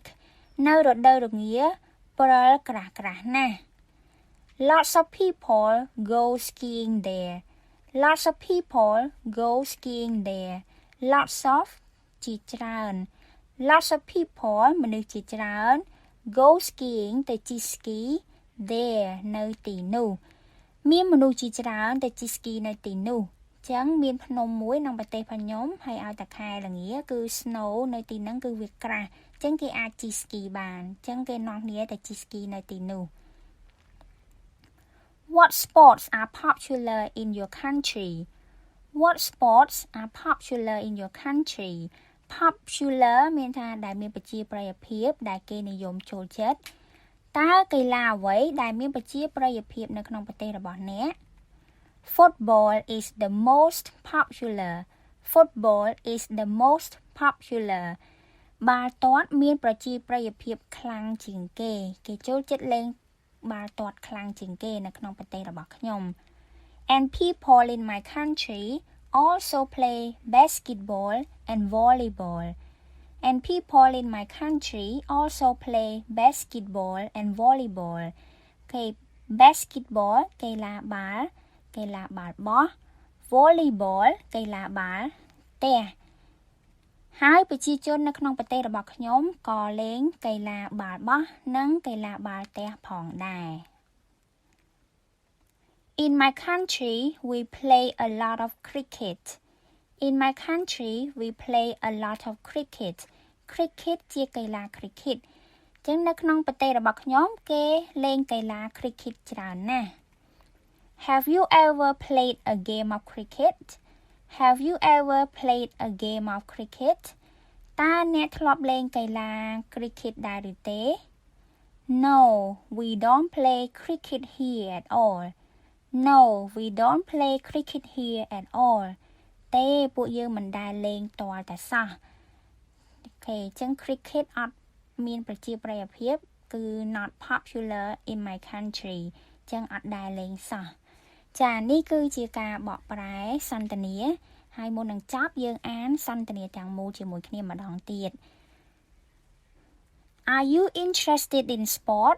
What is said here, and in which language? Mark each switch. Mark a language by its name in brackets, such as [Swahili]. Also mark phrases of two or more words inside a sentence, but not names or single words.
[Khmer] នៅរដូវរងាព្រិលក្រាស់ណាស់ [English] Lots of people go skiing there. Lots of people go skiing there. Lots of [Khmer] ជាច្រើន [English] Lots of people [Khmer] មនុស្សជាច្រើន [English] go skiing [Khmer] ទៅជិះស្គី there នៅទីនោះមានមនុស្សជាច្រើនទៅជិះស្គីនៅទីនោះចឹងមានភ្នំមួយក្នុងប្រទេសរបស់ខ្ញុំហើយឲ្យតែខែល្ងាគឺ snow នៅទីហ្នឹងគឺវាក្រាស់ចឹងគេអាចជិះស្គីបានចឹងគេនាំគ្នាទៅជិះស្គីនៅទីនោះ [English] What sports are popular in your country? What sports are popular in your country? [Khmer] Popular មានថាដែលមានប្រជាប្រិយភាពដែលគេនិយមចូលចិត្តតើកីឡាអ្វីដែលមានប្រជាប្រិយភាពនៅក្នុងប្រទេសរបស់អ្នក [English] Football is the most popular. Football is the most popular. [Khmer] បាល់ទាត់មានប្រជាប្រិយភាពខ្លាំងជាងគេគេចូលចិត្តលេងបាល់ទាត់ខ្លាំងជាងគេនៅក្នុងប្រទេសរបស់ខ្ញុំ [English] And people in my country also play basketball and volleyball. And people in my country also play basketball and volleyball. Okay, basketball [Khmer] កីឡាបាល់បោះ volleyball កីឡាបាល់ទះហើយប្រជាជននៅក្នុងប្រទេសរបស់ខ្ញុំក៏លេងកីឡាបាល់បោះនិងកីឡាបាល់ទះផងដែរ [English] In my country we play a lot of cricket. In my country we play a lot of cricket. [Khmer] Cricket ជាកីឡា cricket ចឹងនៅក្នុងប្រទេសរបស់ខ្ញុំគេលេងកីឡា cricket ច្រើនណាស់ [English] Have you ever played a game of cricket? Have you ever played a game of cricket? [Khmer] តើអ្នកធ្លាប់លេងកីឡា cricket ដែរឬទេ [English] No, we don't play cricket here at all. No, we don't play cricket here at all. [Khmer] ទេពួកយើងមិនដែលលេងទាល់តែសោះ Okay, ចឹង cricket អត់មានប្រជាប្រិយភាពគឺ [English] not popular in my country [Khmer] ចឹងអត់ដែលលេងសោះចានេះគឺជាការបកប្រែសន្ទនាហើយមុននឹងចប់យើងអានសន្ទនាទាំងមូលជាមួយគ្នាម្ដងទៀត [English] Are you interested in sports?